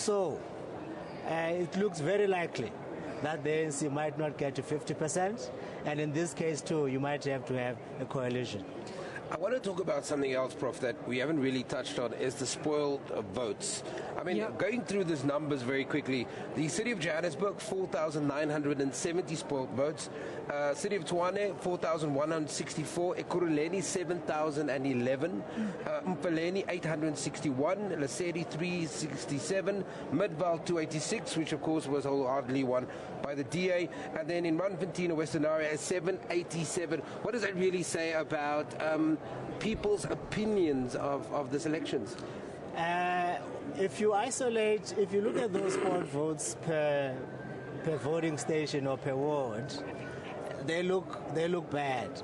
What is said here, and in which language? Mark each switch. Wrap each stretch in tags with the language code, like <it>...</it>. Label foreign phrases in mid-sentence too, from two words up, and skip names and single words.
<en>It looks very likely that the ANC might not get to 50%, and in this case too, you might have to have a coalition. I want to talk about something else, Prof, that we haven't really touched on, is the spoiled votes. I mean, going through these numbers very quickly, the city of Johannesburg, 4,970 spoiled votes. City of Tshwane, 4,164. Ekurhuleni, 7,011. Mpumalanga, 861. Lesedi, 367. Midvaal, 286, which of course was wholeheartedly won by the DA. And then in Mpumalanga, Western Area, 787. What does that really say about people's opinions of these elections? If you look at those poll votes per voting station or per ward, they look bad.</en>